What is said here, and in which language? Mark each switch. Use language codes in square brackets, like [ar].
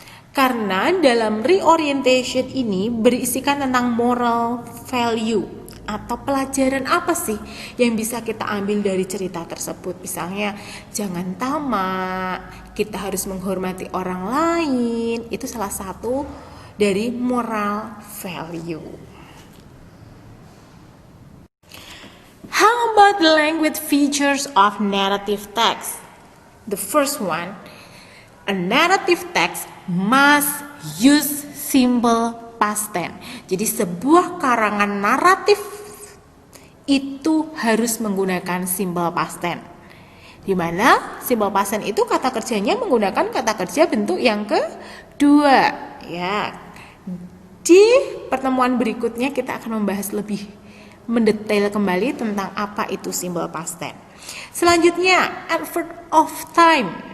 [id] Karena dalam reorientation ini berisikan tentang moral value atau pelajaran apa sih yang bisa kita ambil dari cerita tersebut. Misalnya, jangan tamak, kita harus menghormati orang lain. Itu salah satu dari moral value. [en] How about the language features of narrative text? The first one, a narrative text must use simple past tense. [id] Jadi sebuah karangan naratif itu harus menggunakan simple past tense. Di mana simple past tense itu kata kerjanya menggunakan kata kerja bentuk yang kedua. Ya. Di pertemuan berikutnya kita akan membahas lebih mendetail kembali tentang apa itu simple past tense. Selanjutnya, adverb of time.